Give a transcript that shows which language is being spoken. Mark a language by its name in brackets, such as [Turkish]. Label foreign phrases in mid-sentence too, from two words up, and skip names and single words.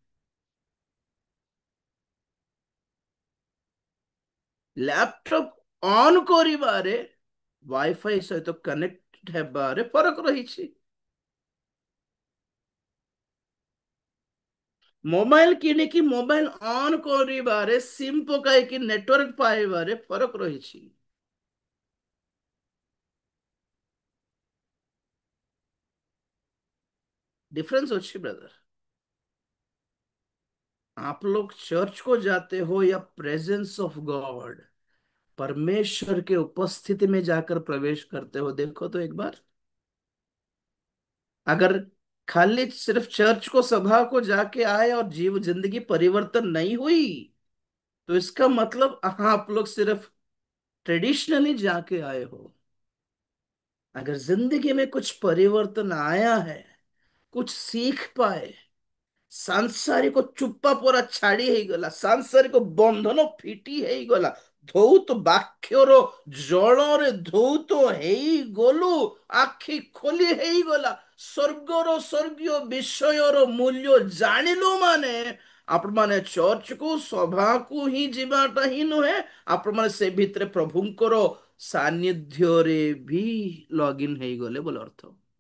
[Odia] ଲ୍ୟାପଟପ୍ ଅନ୍ କରିବାରେ, ୱାଇଫାଇ ସହିତ କନେକ୍ଟ ହେବାରେ ଫରକ ରହିଛି। ମୋବାଇଲ କିଣିକି ମୋବାଇଲ ଅନ୍ କରିବାରେ, ସିମ୍ ପକାଇକି ନେଟୱାର୍କ ପାଇବାରେ ଫରକ ରହିଛି। ଡିଫରେନ୍ସ ଅଛି ବ୍ରଦର। [Hindi] आप लोग चर्च को जाते हो या [English] presence of God, [Hindi] परमेश्वर के उपस्थिति में जाकर प्रवेश करते हो, देखो तो एक बार। अगर खाली सिर्फ चर्च को, सभा को जाके आए और जीव जिंदगी परिवर्तन नहीं हुई, तो इसका मतलब आप लोग सिर्फ ट्रेडिशनली जाके आए हो। अगर जिंदगी में कुछ परिवर्तन आया है, कुछ सीख पाए, [Odia] ସାଂସାରିକ ଚୁପା ପରା ଛାଡି ହେଇଗଲା, ସାଂସାରିକ ବନ୍ଧନ ଫିଟି ହେଇଗଲା, ଧୌତ ବାକ୍ୟର ଜଳରେ ଧୌତ ହେଇଗଲୁ, ଆଖି ଖୋଲି ହେଇଗଲା, ସ୍ୱର୍ଗର ସ୍ୱର୍ଗୀୟ ବିଷୟର ମୂଲ୍ୟ ଜାଣିଲୁ ମାନେ आपण ମାନେ ଚର୍ଚ୍ଚ କୁ ସଭାକୁ ହିଁ ଯିବାଟା ହିଁ ନୁହେଁ, ଆପଣ ମାନେ ସେ ଭିତରେ ପ୍ରଭୁଙ୍କର ସାନ୍ନିଧ୍ୟରେ ବି ଲଗ୍ଇନ୍ ହେଇଗଲେ ବୋଲି ଅର୍ଥ।